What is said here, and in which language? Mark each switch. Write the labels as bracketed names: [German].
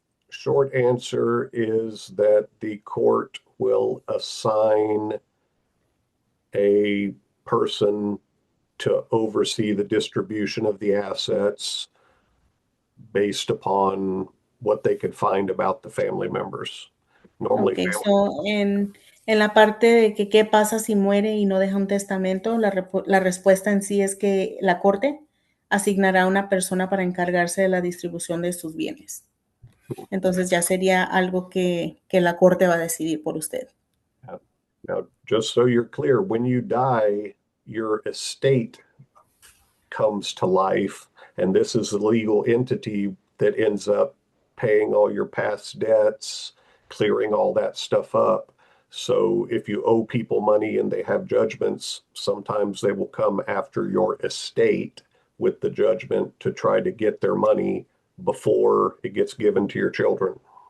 [English] Short answer is that the court will assign a person to oversee the distribution of the assets based upon what they could find about the family members. Normally, Okay, so [Spanish] en la parte de que qué pasa si muere y no deja un testamento, la respuesta en sí es que la corte asignará a una persona para encargarse de la distribución de sus bienes. Entonces ya sería algo que la corte va a decidir por usted. [English] now, just so you're clear, when you die, your estate comes to life, and this is the legal entity that ends up paying all your past debts, clearing all that stuff up. So if you owe people money and they have judgments, sometimes they will come after your estate with the judgment to try to get their money before it gets given to your children.